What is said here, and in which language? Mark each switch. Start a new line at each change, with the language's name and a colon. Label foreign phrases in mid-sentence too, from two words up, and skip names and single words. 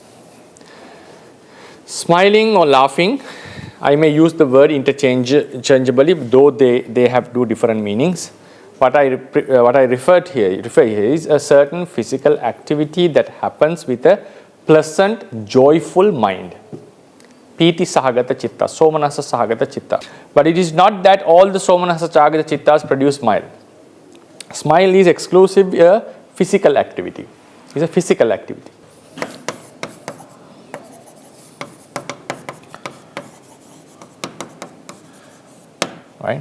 English: Smiling or laughing, I may use the word interchangeably, though they have two different meanings. What I refer here is a certain physical activity that happens with a pleasant, joyful mind.
Pali: Piti sahagata chitta, somanasa sahagata chitta.
English: But it is not that all the
Pali: somanasa sahagata chittas
English: produce smile. Smile is exclusive a physical activity. It's a physical activity. Right?